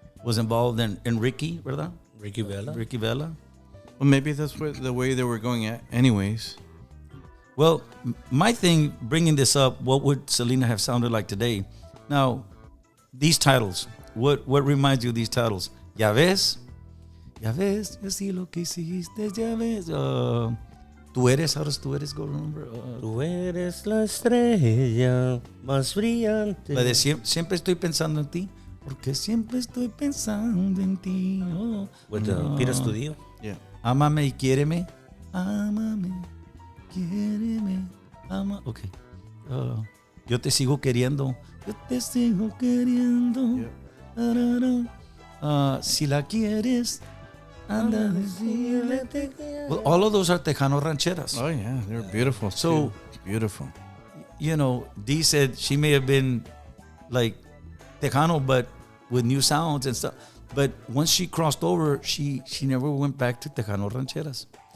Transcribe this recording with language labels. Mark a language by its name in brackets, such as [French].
[English] was involved in Ricky, [Spanish] ¿verdad? [English] Ricky Vela. Well, maybe that's the way they were going at anyways. Well, my thing, bringing this up, what would Selena have sounded like today? Now, these titles, what reminds you of these titles? [Spanish] Ya ves, yo sí lo que hiciste, ya ves. Tú eres, [English] how does [Spanish] tú eres [English] go, remember? [Spanish] Tú eres la estrella más brillante. La de siempre estoy pensando en ti, porque siempre estoy pensando en ti. Oh, [English] with Peter Studio. Yeah. [Spanish] Ámame y quiéreme. Ámame, quiéreme. Okay. Yo te sigo queriendo. Yo te sigo queriendo. [English] Yep. [Spanish] Si la quieres, anda, decirle te quiero. [English] Well, all of those are Tejano rancheras. Oh yeah, they're beautiful. So too. Beautiful. You know, Dee said she may have been like Tejano, but with new sounds and stuff. But once she crossed over, she never went back to Tejano rancheras.